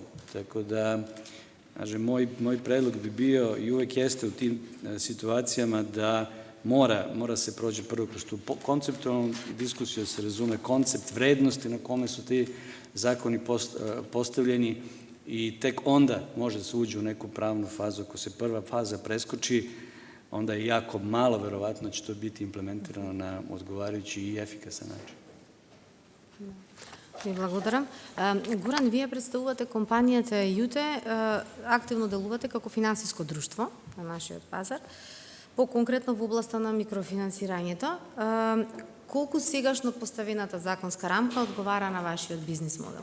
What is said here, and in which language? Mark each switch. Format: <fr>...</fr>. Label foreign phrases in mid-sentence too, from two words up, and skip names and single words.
<sr>Tako da, moj predlog bi bio i uvek jeste u tim situacijama da mora se prođe prvo kroz tu konceptualnu diskusiju, da se razume koncept vrednosti na kome su ti zakoni postavljeni i tek onda može se uđe u neku pravnu fazu. Ako se prva faza preskoči, onda je jako malo verovatno će to biti implementirano na odgovarajući i efikasan način.</sr> <mk>Ви благодарам. Горан, вие представувате компанијата Јуте, активно делувате како финансиско друштво на нашиот пазар, по-конкретно во областа на микрофинансирањето. Колку сегашно поставената законска рамка одговара на вашиот бизнис модел?</mk>